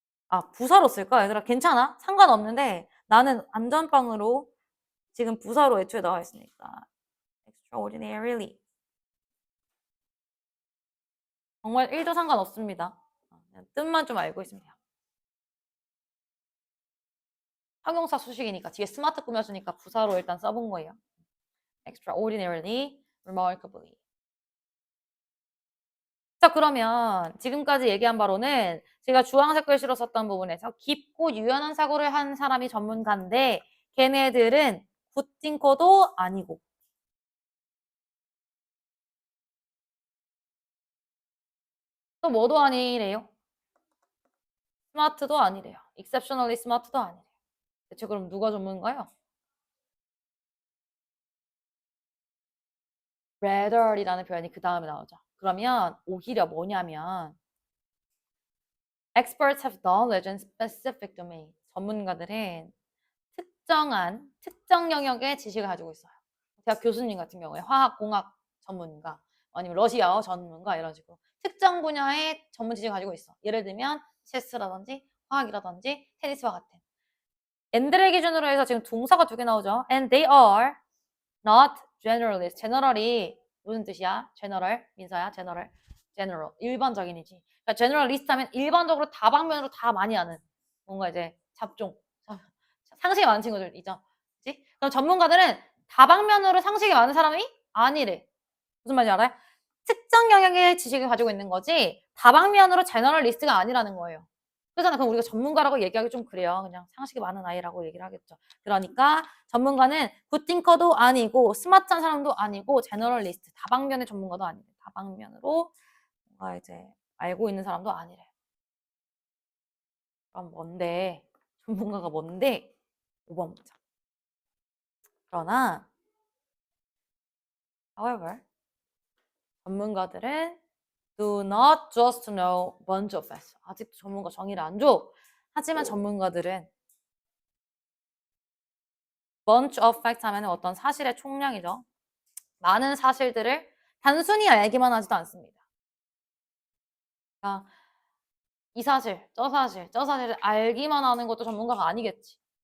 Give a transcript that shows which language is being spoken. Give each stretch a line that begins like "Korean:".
Korean: 아, 부사로 쓸까? 얘들아 괜찮아? 상관없는데 나는 안전빵으로 지금 부사로 애초에 나와 있으니까 extraordinarily 정말 1도 상관없습니다. 그냥 뜻만 좀 알고 있으면 돼요. 형용사 수식이니까 뒤에 스마트 꾸며주니까 부사로 일단 써본 거예요. extraordinarily, remarkably. 자, 그러면 지금까지 얘기한 바로는 제가 주황색 글씨로 썼던 부분에서 깊고 유연한 사고를 한 사람이 전문가인데 걔네들은 굿띵커도 아니고 또 뭐도 아니래요? 스마트도 아니래요. exceptionally smart도 아니래요. 대체 그럼 누가 전문가요? rather이라는 표현이 그 다음에 나오죠. 그러면 오히려 뭐냐면
English: experts have knowledge in specific domain.
Korean: 전문가들은 특정 영역의 지식을 가지고 있어요. 대학 교수님 같은 경우에 화학, 공학 전문가, 아니면 러시아어 전문가 이런 식으로 특정 분야의 전문 지식을 가지고 있어. 예를 들면 체스라든지 화학이라든지 테니스와 같은. and를 기준으로 해서 지금 동사가 2개 나오죠.
English: And they are not generalist.
Korean: general이 무슨 뜻이야? general 민서야. general 일반적인이지. 그러니까 generalist 하면 일반적으로 다방면으로 다 많이 아는 뭔가 이제 잡종 상식이 많은 친구들 있죠. 그치? 그럼 전문가들은 다방면으로 상식이 많은 사람이 아니래. 무슨 말인지 알아요? 특정 영역의 지식을 가지고 있는 거지 다방면으로 제너럴리스트가 아니라는 거예요. 그렇잖아. 그럼 우리가 전문가라고 얘기하기 좀 그래요. 그냥 상식이 많은 아이라고 얘기를 하겠죠. 그러니까 전문가는 굿띵커도 아니고 스마트한 사람도 아니고 제너럴리스트 다방면의 전문가도 아니래. 다방면으로 뭔가 이제 알고 있는 사람도 아니래. 그럼 뭔데? 전문가가 뭔데? 5번 문장. 그러나
English: however
Korean: 전문가들은
English: do not just know bunch of facts.
Korean: 아직도 전문가 정의를 안 줘. 하지만 전문가들은
English: bunch of facts
Korean: 하면 어떤 사실의 총량이죠. 많은 사실들을 단순히 알기만 하지도 않습니다. 그러니까 이 사실, 저 사실, 저 사실을 알기만 하는 것도 전문가가 아니겠지.